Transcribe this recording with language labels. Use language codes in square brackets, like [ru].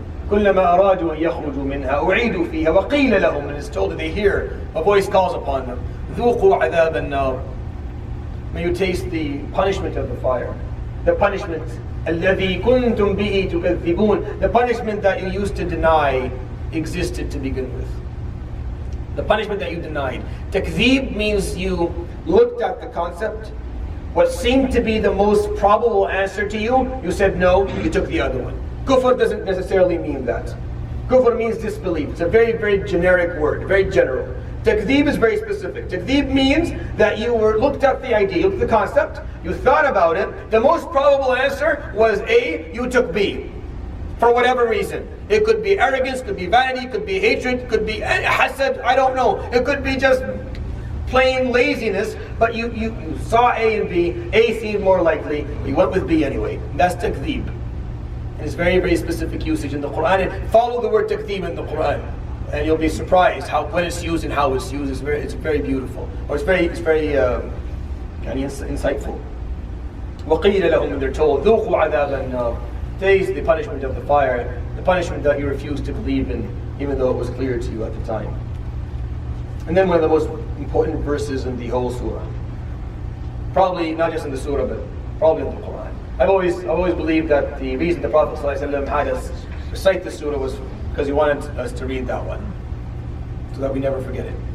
[ar] كلما أرادوا أن يخرجوا منها أعيدوا فيها وقيل لهم, [en] and it's told that they hear a voice calls upon them, [ar] ذوقوا عذاب النار. [en] May you taste the punishment of the fire. The punishment [ar] الذي كنتم به تكذبون. [en] The punishment that you used to deny existed to begin with. The punishment that you denied. Takzeeb means you looked at the concept, what seemed to be the most probable answer to you, you said no, you took the other one. Kufr doesn't necessarily mean that. Kufr means disbelief. It's a very, very generic word, very general. Takzeeb is very specific. Takzeeb means that you looked at the idea, you looked at the concept, you thought about it, the most probable answer was A, you took B. For whatever reason. It could be arrogance, could be vanity, could be hatred, could be hasad, I don't know. It could be just plain laziness, but you saw A and B, A seemed more likely, you went with B anyway. That's takzeeb. And it's very, very specific usage in the Quran. And follow the word takzeeb in the Quran, and you'll be surprised when it's used and how it's used. It's very beautiful, or it's very insightful. [ar] وَقِيلَ لَهُمْ, [en] and they're told, [ar] ذُوقُوا عَذَابَ النَّارِ. [en] Taste the punishment of the fire, the punishment that you refused to believe in, even though it was clear to you at the time. And then one of the most important verses in the whole surah. Probably not just in the surah, but probably in the Quran. I've always believed that the reason the Prophet ﷺ had us recite the surah was because he wanted us to read that one, so that we never forget it.